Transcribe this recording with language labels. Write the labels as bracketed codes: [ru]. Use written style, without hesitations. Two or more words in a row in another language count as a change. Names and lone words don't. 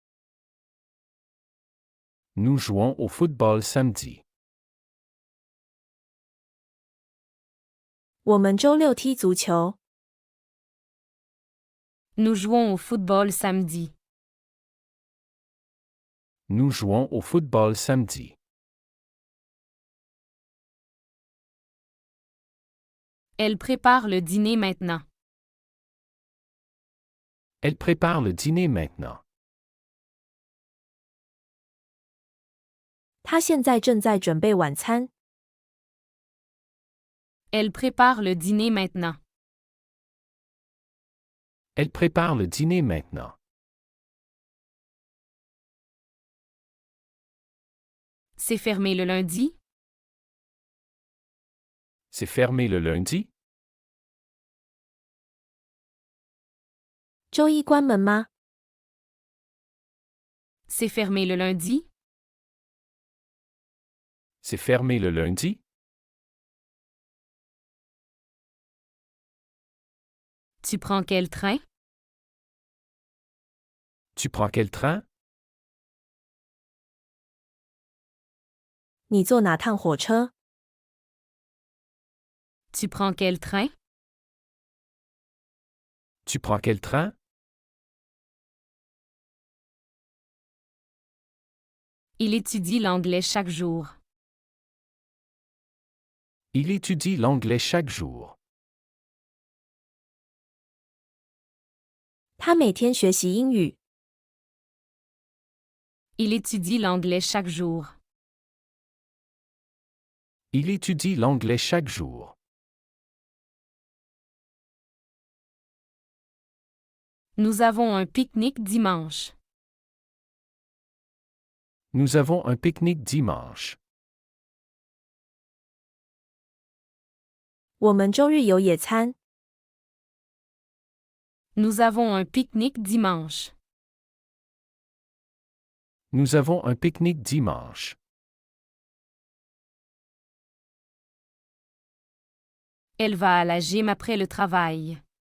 [fr] Nous jouons au football samedi. [zh] 我们周六踢足球。 [fr] Nous jouons au football samedi. Nous jouons au football samedi. Elle prépare le dîner maintenant. Elle prépare le dîner maintenant. [zh] 他现在正在准备晚餐。 [fr] Elle prépare le dîner maintenant. Elle prépare le dîner maintenant. C'est fermé le lundi? C'est fermé le lundi? [zh] 周一关门吗？ [fr] C'est fermé le lundi? C'est fermé le lundi? Tu prends quel train? Tu prends quel train? [zh] 你坐哪趟火车？ [fr] Tu prends quel train? Tu prends quel train? Il étudie l'anglais chaque jour. Il étudie l'anglais chaque jour. [zh] 他每天学习英语。 [fr] Il étudie l'anglais chaque jour. Il étudie l'anglais chaque jour. Nous avons un pique-nique dimanche. Nous avons un pique-nique dimanche. [zh] 我们周日有野餐。 [fr] Nous avons un pique-nique dimanche. Nous avons un pique-nique dimanche. Elle va à la gym après le travail.